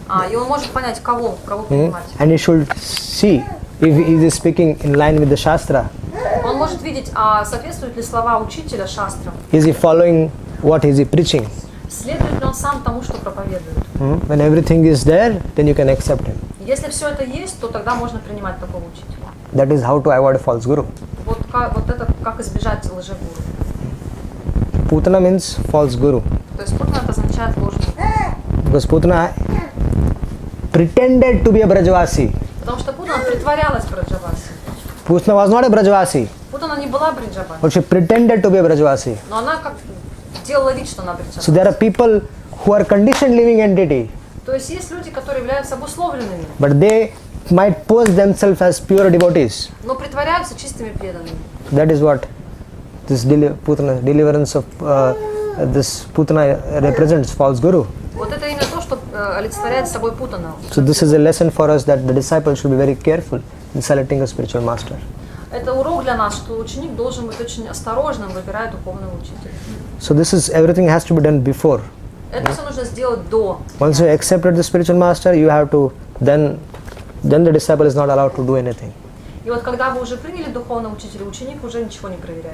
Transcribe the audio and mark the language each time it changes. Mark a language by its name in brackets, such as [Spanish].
[Russian] И он может понять, кого принимать. [English] And he should see if he is speaking in line with the Shastra. [Russian] Он может видеть, соответствуют ли слова учителя шастрам. [English] Is he following what is he preaching? [Russian] Следует ли он сам тому, что проповедует? [English] When everything is there, then you can accept him. [Russian] Если все это есть, то тогда можно принимать такого учителя. [English] That is how to avoid a false guru. [Russian] Вот это как избежать лжегуру. [English] Putana means false guru. [Russian] То есть Путна это означает ложный. [English] Because Putana pretended to be a Brajavasi. [Russian] Потому что Путна притворялась Браджаваси. [English] Putna was not a Brajavasi, [Russian] Путна не была Браджаваси, [English] but she pretended to be a Brajavasi. [Russian] но она как делала вид, что она Браджаваси. [English] So there are people who are conditioned living entity, [Russian] То есть есть люди, которые являются обусловленными, [English] but they might pose themselves as pure devotees. [Russian] но притворяются чистыми преданными. [English] That is what this deliverance of this Putana represents, false guru. [Russian] Вот это именно то, что олицетворяет собой Путана. [English] So this is a lesson for us that the disciple should be very careful in selecting a spiritual master. [Russian] Это урок для нас, что ученик должен быть очень осторожным, выбирая духовного учителя. [English] So this is everything has to be done before. [Russian] Это все нужно сделать до. [English] Once you accepted the spiritual master, you have to then the disciple is not allowed to do anything. [Russian] И вот когда вы уже приняли духовного учителя, ученик уже ничего не проверяет.